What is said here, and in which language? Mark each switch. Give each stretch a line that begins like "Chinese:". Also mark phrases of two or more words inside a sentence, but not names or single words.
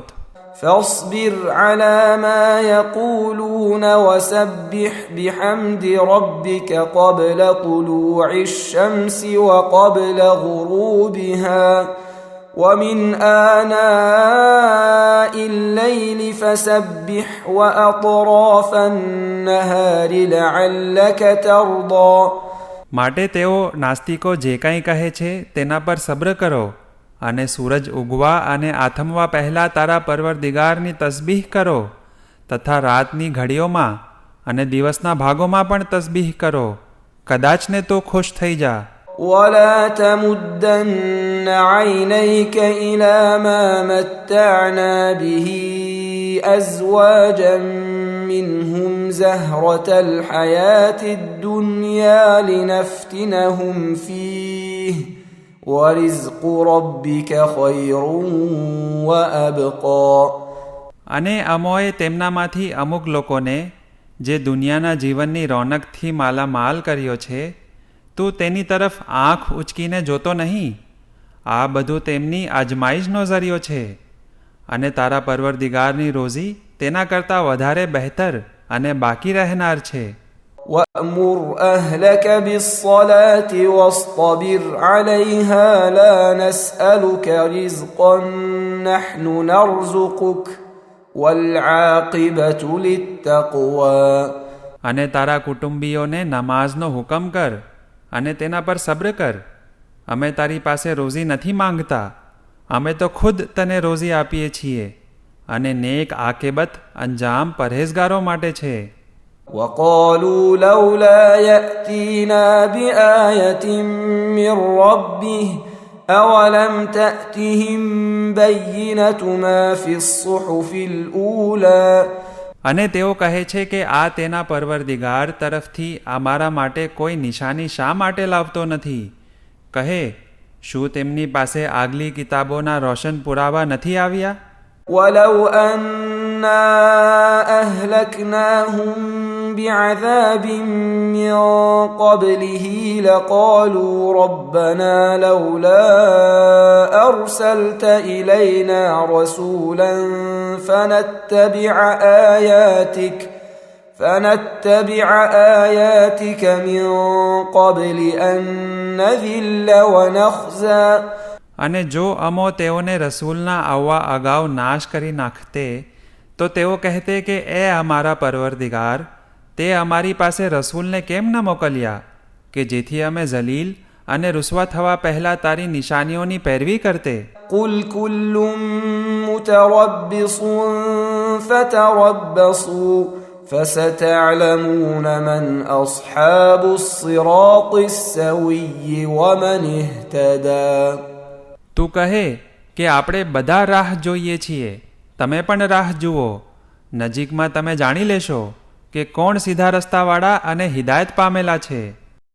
Arabic: فاصبر على ما يقولون وسبح بحمد ربك قبل طلوع الشمس وقبل غروبها ومن آناء الليل فسبح وأطراف النهار لعلك ترضى.
Gujarati: માટે તેઓ નાસ્તિકો જે કંઈ કહે છે તેના પર સબ્ર કરો, અને સૂરજ ઉગવા અને આથમવા પહેલાં તારા પરવરદિગારની તસબીહ કરો, તથા રાતની ઘડીઓમાં અને દિવસના ભાગોમાં પણ તસબીહ કરો, કદાચને તો ખુશ થઈ જા.
Arabic: ولا تمدن عينيك إلى ما متعنا به أزواجا منهم زهرة الحياة الدنيا لنفتنهم فيه ورزق ربك خير وأبقى.
Gujarati: અને અમોએ તેમનામાંથી અમુક લોકોને જે દુનિયાના જીવનની રોનકથી માલામાલ કર્યો છે, તું તેની તરફ આંખ ઉચકીને જોતો નહીં. આ બધું તેમની અજમાઈશનો ઝરિયો છે, અને તારા પરવરદિગારની રોઝી તેના કરતાં વધારે બહેતર અને બાકી રહેનાર છે.
Arabic: وأمر أهلك بالصلاة واصطبر عليها لا نسألك رزقا نحن نرزقك والعاقبة للتقوى.
Gujarati: અને તારા કુટુંબીઓને નમાઝનો હુકમ કર અને તેના પર સબ્ર કર. અમે તારી પાસે રોઝી નથી માંગતા, અમે તો ખુદ તને રોઝી આપીએ છીએ, અને નેક આકેબત અંજામ પરહેઝગારો માટે છે.
Arabic: وقالوا لولا يأتينا بآية من ربه أولم تأتهم بينة ما في الصحف الأولى.
Gujarati: અને તેઓ કહે છે કે આ તેના પરવરદિગાર તરફથી અમારા માટે કોઈ નિશાની શા માટે લાવતો નથી? કહે, શું તેમની પાસે આગલી કિતાબોના રોશન પુરાવા નથી આવ્યા?
Arabic: ولو أنا أهلكناهم بعذاب من قبله لقالوا ربنا لولا أرسلت إلينا رسولا فنتبع آياتك من قبل أن نذل ونخزى.
Gujarati: અને જો અમો તેઓને રસૂલના આવવા અગાઉ નાશ કરી નાખતે તો તેઓ કહેતે કે એ અમારા પરવરદિગાર, તે અમારી પાસે રસૂલને કેમ ન મોકલ્યા કે જેથી અમે જલીલ અને રુસવા થવા પહેલાં તારી નિશાનીઓની પેરવી કરતે.
Arabic: قل كل متربص فتربصوا فستعلمون من أصحاب الصراط السوي ومن اهتدى.
Gujarati: તું કહે કે આપણે બધા રાહ જોઈએ છીએ, તમે પણ રાહ જુઓ. નજીકમાં તમે જાણી લેશો કે કોણ સીધા રસ્તાવાળા અને હિદાયત પામેલા છે.